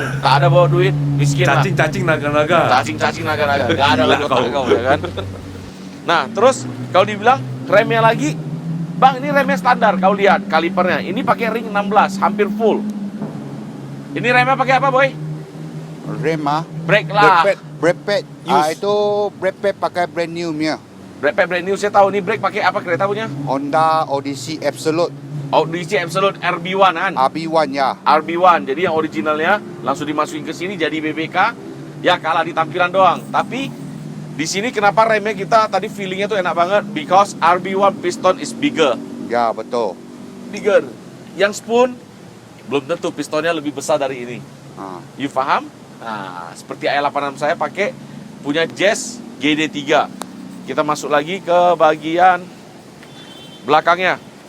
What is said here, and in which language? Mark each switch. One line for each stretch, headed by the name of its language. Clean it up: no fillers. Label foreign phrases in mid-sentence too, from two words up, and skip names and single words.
Malay: Tak ada bawa duit, miskin lah. Cacing-cacing naga-naga. Cacing-cacing naga-naga.
Indonesian: Gak ada Gila lagi otak kau, ya kan? Nah, terus kalau dibilang remnya lagi, Bang, ini remnya standar. Kau lihat kalipernya. Ini pakai ring 16, hampir full. Ini remnya pakai apa, Boy? Rem Brake lah.
English: brake pad. Use.
Malay: Itu
English: brake pad
Malay: pakai
English: brand new
Malay: punya.
English: Brake pad brand new,
Malay: saya tahu. Ini brake pakai apa kereta punya? Honda Odyssey Absolute Odyssey Absolute RB1 kan? RB1 ya.
Indonesian: RB1, jadi yang originalnya langsung dimasukin ke sini jadi BBK. Ya kalah di tampilan doang. Tapi di sini kenapa remnya kita tadi feelingnya tuh enak banget?
English: Because RB1 piston is bigger.
Indonesian: Ya betul.
English: Bigger.
Indonesian: Yang spoon belum tentu pistonnya lebih besar dari ini.
Malay: You paham?
Indonesian: Nah, seperti i86 saya pakai punya Jazz GD3. Kita masuk lagi ke bagian belakangnya.